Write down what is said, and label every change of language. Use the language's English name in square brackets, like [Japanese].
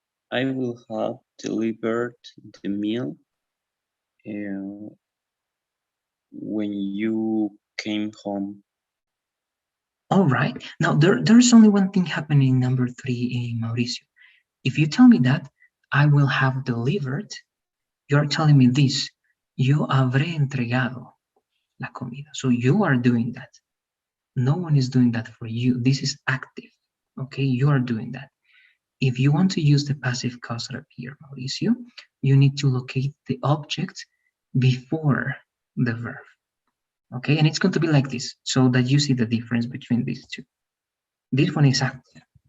[English] I will have delivered the meal when you came home. All right. Now, there's only one thing happening in number 3, Mauricio. If you tell me that I will have delivered, you're telling me this. [Spanish] Yo habré entregado la comida. [English] So you are doing that. No one is doing that for you. This is active. Okay, you are doing that. If you want to use the passive causative here, Mauricio, you need to locate the object before the verb. Okay, and it's going to be like this, so that you see the difference between these two. This one is active.